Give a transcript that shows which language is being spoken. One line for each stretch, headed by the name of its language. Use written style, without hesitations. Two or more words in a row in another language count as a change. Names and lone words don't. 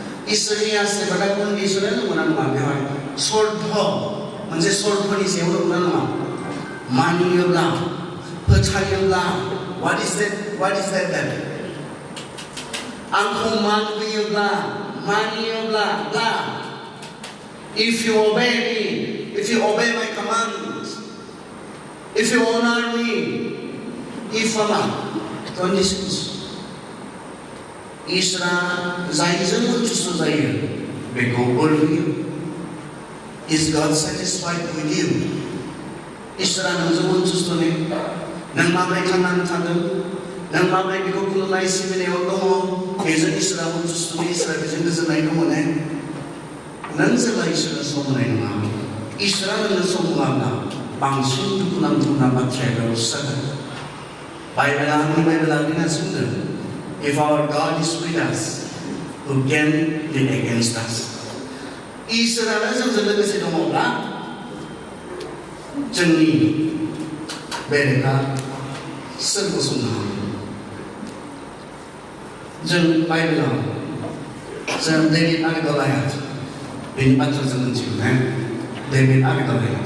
Bodo: इसोरनि आशीर्बादा कन्डिसनेल नंगौना नङा बेवहाय सर्थ मोनसे सर्थनि सायाव दंना नङा मानियोब्ला फोथायोब्ला
English: what is that then
Bodo: आंखौ मान होयोब्ला मानियोब्ला
English: if you obey me, if you obey my commands, if you honor me, if Allah conditions
Bodo: इसोरा जायजों सन्तुष्ट जायो बेखौ बोर होयो
English: is God satisfied with you
Bodo: इसोरा नोंजों सन्तुष्ट ने नों माबोरै थांनानै थादों नों माबोरै बेखौ खुलुमनाय सिबिनायाव दङ बेजों इसोरा सन्तुष्ट ने इसोरा बेजों गोजोननाय दङ ने नों जेब्ला इसोरनो सम होनाय नङा इसोरा नोंनो सम होआब्ला बांसिन दुखुनांथावना बाथ्राया बेयाव जागोन बाइबेला ओरैनो बुंदों
English: if our God is with us who can be against us
Bodo: इसोरानो जोंजों लोगोसे दङब्ला जोंनि बेरेखा सोर गसंनो हागोन जों बाइबेलाव जों डेभिड आरो गलायात बेनि बाथ्रा जों मिथिगौ ना डेभिड आरो गलायात